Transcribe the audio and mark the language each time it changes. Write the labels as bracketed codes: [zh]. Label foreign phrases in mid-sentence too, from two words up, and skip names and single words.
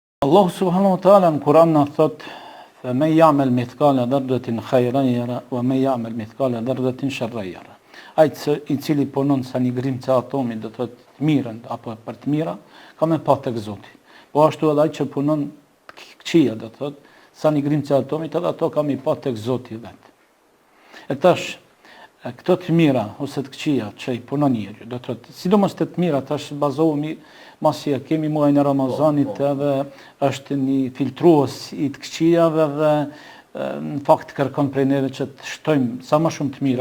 [ar] الله سبحانه وتعالى [sq] në Kur'an na thot [ar] فَمَنْ يَعْمَلْ مِثْقَالَ ذَرَّةٍ خَيْرًا يَرَهُ وَمَنْ يَعْمَلْ مِثْقَالَ ذَرَّةٍ شَرًّا يَرَهُ. [sq] Ai i cili punon sa një grimca atomi, do të thotë të mirën apo për të mira, ka me pa tek Zoti. Po ashtu edhe ai që punon këqija, do të thotë sa një grimca atomit, edhe ato ka me pa tek Zoti vet. E tash këto të mira ose të këqija që i punon njeriu, do të thotë sidomos të mira tash bazohemi masi e kemi muajin e Ramazanit edhe është një filtrues i të këqijave dhe në fakt kërkon prej neve që të shtojmë sa më shumë të mira.